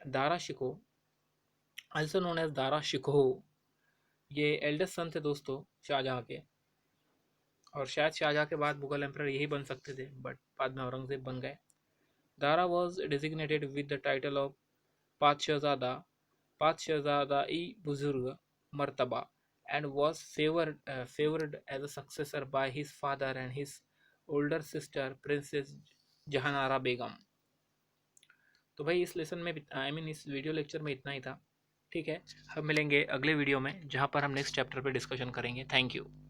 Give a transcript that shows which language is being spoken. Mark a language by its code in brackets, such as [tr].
[hi] Dara Shikoh, [en] also known as [hi] Dara Shikoh, ये eldest son थे दोस्तों शाहजहाँ के. और शायद शाहजहाँ के बाद मुगल एम्परर यही बन सकते थे, बट बाद में औरंगजेब बन गए. [en] Dara was designated with the title of पातशहजादा ई बुजुर्ग मर्तबा and was favored as a successor by his father and his older sister Princess Jahanara Begum. [hi] तो भाई इस लेसन में इस वीडियो लेक्चर में इतना ही था. ठीक है. हम मिलेंगे अगले वीडियो में जहाँ पर हम नेक्स्ट चैप्टर पे डिस्कशन करेंगे. Thank you.